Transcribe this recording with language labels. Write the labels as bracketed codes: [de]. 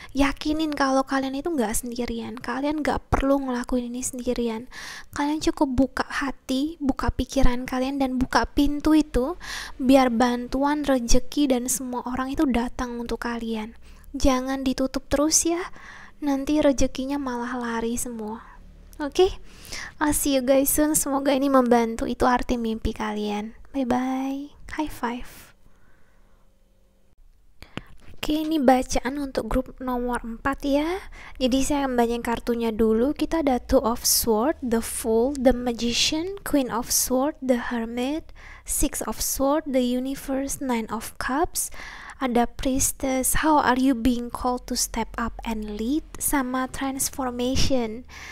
[id] Yakinin kalau kalian itu nggak sendirian, kalian nggak perlu ngelakuin ini sendirian. Kalian cukup buka hati, buka pikiran kalian, dan buka pintu itu biar bantuan, rejeki, dan semua orang itu datang untuk kalian. Jangan ditutup terus ya, nanti rezekinya malah lari semua. [en] Oke, I'll see you guys soon. [id] Semoga ini membantu. Itu arti mimpi kalian. [en] Bye bye, high five. [id] Oke, ini bacaan untuk grup nomor 4 ya. Jadi saya bacain kartunya dulu. Kita ada Two of Swords, The Fool, The Magician, Queen of Swords, The Hermit, Six of Swords, The Universe, Nine of Cups. Ada Priestess, [en] How are you being called to step up and lead, [id] sama Transformation.